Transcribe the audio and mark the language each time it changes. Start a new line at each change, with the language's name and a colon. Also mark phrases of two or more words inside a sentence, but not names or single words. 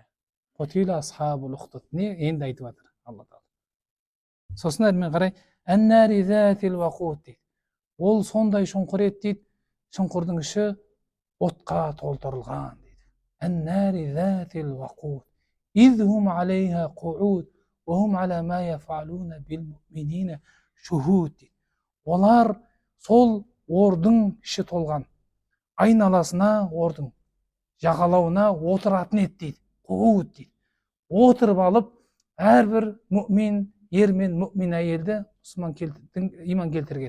Arabic: قتل أصحاب الأخدود.
Kazakh: Не енді айтып жатыр Алла тағала. Сосын әрмен қарай,
Arabic: النار ذات الوقود
Kazakh: дейді. Ол сондай шұңқыр еді дейді, шұңқырдың іші отқа толтырылған дейді.
Arabic: النار ذات الوقود إذ هم عليها قعود وهم على ما يفعلون بالمؤمنين شهود дейді.
Kazakh: Олар сол ордың іші толған, айналасына ордың жағалауына отыратын еді дейді. Қууд дейді. Отырып алып, әрбір мүмин ер мен мүмин әйелді иман келтірген.